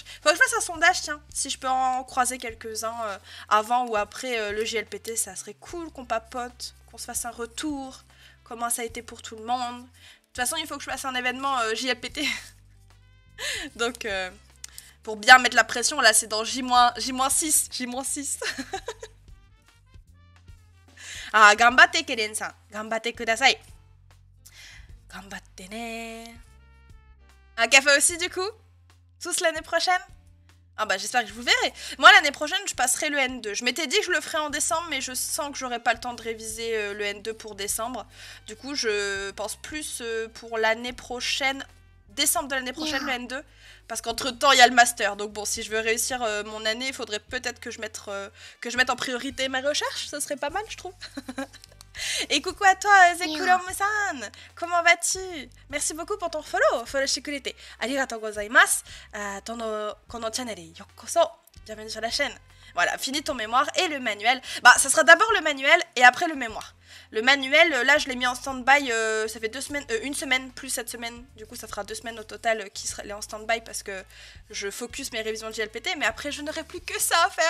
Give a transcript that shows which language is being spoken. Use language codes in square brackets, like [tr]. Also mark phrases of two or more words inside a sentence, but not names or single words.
[fr] Faut que je fasse un sondage, tiens. Si je peux en croiser quelques-uns avant ou après le GLPT, ça serait cool qu'on papote, qu'on se fasse un retour. Comment ça a été pour tout le monde. De toute façon, il faut que je fasse un événement JLPT. Donc, pour bien mettre la pression, là, c'est dans J-6. J-6. Ah, ganbatte Keren-san. [ja] 頑張ってください. 頑張ってね. Un café aussi, du coup? [fr] Tous l'année prochaine? Ah bah j'espère que je vous verrai. Moi l'année prochaine je passerai le N2. Je m'étais dit que je le ferais en décembre mais je sens que j'aurai pas le temps de réviser le N2 pour décembre. Du coup je pense plus pour l'année prochaine, décembre de l'année prochaine le N2. Parce qu'entre temps il y a le master. Donc bon si je veux réussir mon année il faudrait peut-être que je mette en priorité ma recherche. Ça serait pas mal je trouve. Et coucou à toi, Zekurom-san. Comment vas-tu? Merci beaucoup pour ton follow. [ja] フォローしくれて. ありがとうございます。このチャンネルようこそ. [fr] Bienvenue sur la chaîne. Voilà, finis ton mémoire et le manuel. Bah, ça sera d'abord le manuel et après le mémoire. Le manuel, là, je l'ai mis en stand-by. Ça fait 2 semaines, une semaine plus cette semaine. Du coup, ça fera 2 semaines au total qui sera en stand-by parce que je focus mes révisions de JLPT. Mais après, je n'aurai plus que ça à faire.